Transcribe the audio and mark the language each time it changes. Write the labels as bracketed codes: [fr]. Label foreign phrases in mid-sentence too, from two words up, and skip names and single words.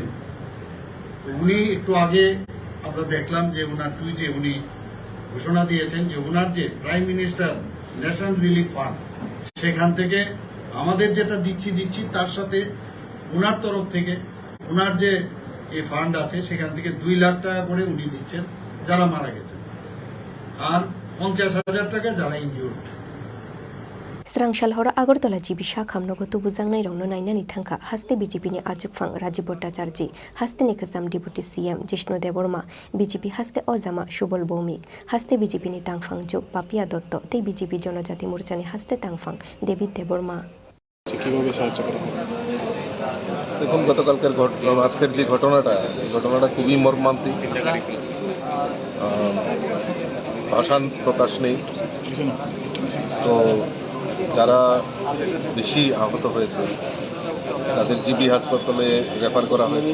[bn] তো উনি একটু আগে আমরা দেখলাম যে ওনার টুইটে উনি ঘোষণা দিয়েছেন যে ওনার যে প্রাইম মিনিস্টার ন্যাশনাল রিলিফ ফান্ড, সেখান থেকে আমাদের যেটা দিচ্ছি তার সাথে ওনার তরফ থেকে ওনার যে এই ফান্ড আছে সেখান থেকে 2 লাখ টাকা করে উনি দিচ্ছেন যারা মারা গেছেন, আর 50,000 টাকা যারা ইনজিউর্ড। [trp] Srangshal hora Agartala jibi shakham nogo tubu jangnai rongno nainani thangkha haste BJP ni ajukphang Rajiv Bhattacharya haste ni kasam Deputy CM Jishnu Deborma BJP haste Ojama Shubal Bhomik haste BJP ni tangphang Jok Papia Dotto tei BJP Jonojati Morcha ni haste tangphang David Deborma [bn] কিভাবে সাহায্য করা হবে? দেখুন, গতকালকের আজকের যে ঘটনাটা খুবই মর্মান্তিক, ভাষার প্রকাশ নেই। তো যারা বেশি আহত হয়েছে তাদের জিবি হাসপাতালে রেফার করা হয়েছে।